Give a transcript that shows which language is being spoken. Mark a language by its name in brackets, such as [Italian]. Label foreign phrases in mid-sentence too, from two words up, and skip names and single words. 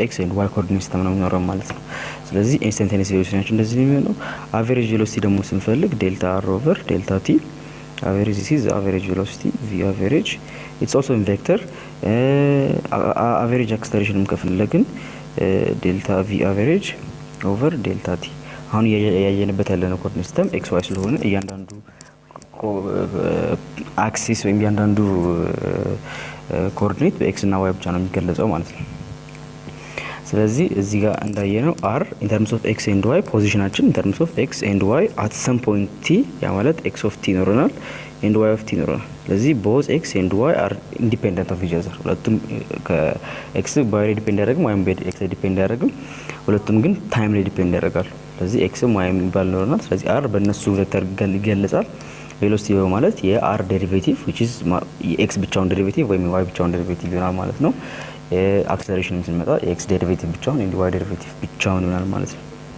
[English] x and y coordinate system [Amharic] ነው የሚኖረው ማለት ነው። ስለዚህ [English] instantaneous velocity [Amharic] ናቸው እንደዚህ ነው የሚሆነው። [English] average velocity [Amharic] ደግሞ ስንፈልግ [English] delta r over delta t average, this is average velocity v average, it's also in vector average acceleration ከፈለግን delta v average over delta t። [Amharic] አሁን ያየንበት ያለነው [English] coordinate system x y [Amharic] ስለሆነ እያንዳንዱ አክሲስ ወይም እያንዳንዱ ኮኦርዲኔት በኤክስ እና ዋይ ብቻ ነው የሚገለጸው ማለት ነው። ስለዚህ እዚህ ጋር እንዳየነው [English] r in terms of x and y [Amharic] ፖዚሽናችን [English] in terms of x and y at some point t [Amharic] ያ ማለት [English] x of t [Amharic] ይኖረናል [English] and y of t [Amharic] ይኖረናል። ስለዚህ [English] both x and y are independent of each other [Amharic] ሁለቱም ከx by ላይ ዲፔንድ ያደርግም ወይም በx ላይ ዲፔንድ ያደርግም ሁለቱም ግን ታይም ላይ ዲፔንድ ያደርጋሉ። ስለዚህ x y የሚባል ይኖረናል። ስለዚህ r በእነሱ ቬክተር ይገለጻል። ቬሎሲቲ ማለት የr ዴሪቬቲቭ [English] which is [Amharic] የx ብቻውን ዴሪቬቲቭ ወይም y ብቻውን ዴሪቬቲቭ ይሆናል ማለት ነው። አክሰለሬሽን ስንመጣ የx ዴሪቬቲቭ ብቻውን [English] and y [Amharic] ዴሪቬቲቭ ብቻውን ይሆናል ማለት ነው።